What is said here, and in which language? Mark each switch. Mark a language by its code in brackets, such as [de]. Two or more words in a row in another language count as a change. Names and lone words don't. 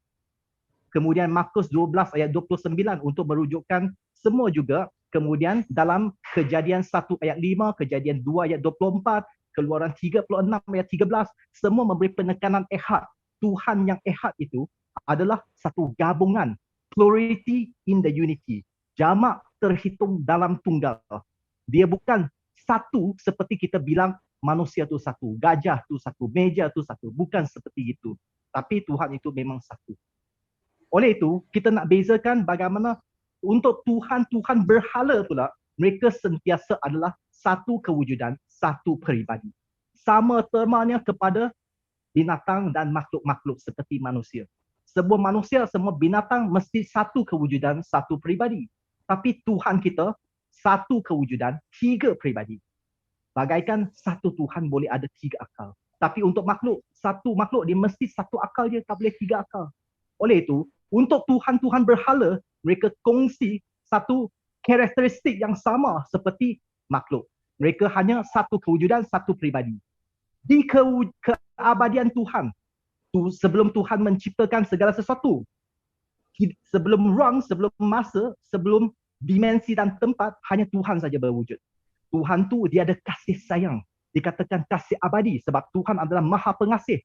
[ms] Kemudian Markus 12 ayat 29 untuk merujukkan semua juga. Kemudian dalam Kejadian 1 ayat 5, Kejadian 2 ayat 24, Keluaran 36 ayat 13, semua memberi penekanan Ehad. Tuhan yang Ehad itu adalah satu gabungan, [en] plurality in the unity. [ms] Jamak terhitung dalam tunggal. Dia bukan satu seperti kita bilang manusia itu satu, gajah itu satu, meja itu satu. Bukan seperti itu. Tapi Tuhan itu memang satu. Oleh itu, kita nak bezakan bagaimana untuk Tuhan berhala pula, mereka sentiasa adalah satu kewujudan, satu peribadi. Sama termanya kepada binatang dan makhluk-makhluk seperti manusia. Semua manusia, semua binatang mesti satu kewujudan, satu peribadi. Tapi Tuhan kita, satu kewujudan, 3 peribadi. Bagaikan satu Tuhan boleh ada 3 akal. Tapi untuk makhluk, satu makhluk dia mesti satu akal je, tak boleh 3 akal. Oleh itu, untuk Tuhan berhala, mereka kongsi satu karakteristik yang sama seperti makhluk. Mereka hanya satu kewujudan, satu peribadi. di keabadian Tuhan. Sebelum Tuhan menciptakan segala sesuatu, sebelum ruang, sebelum masa, sebelum dimensi dan tempat, hanya Tuhan saja berwujud. Tuhan tu dia ada kasih sayang. Dikatakan kasih abadi sebab Tuhan adalah Maha Pengasih.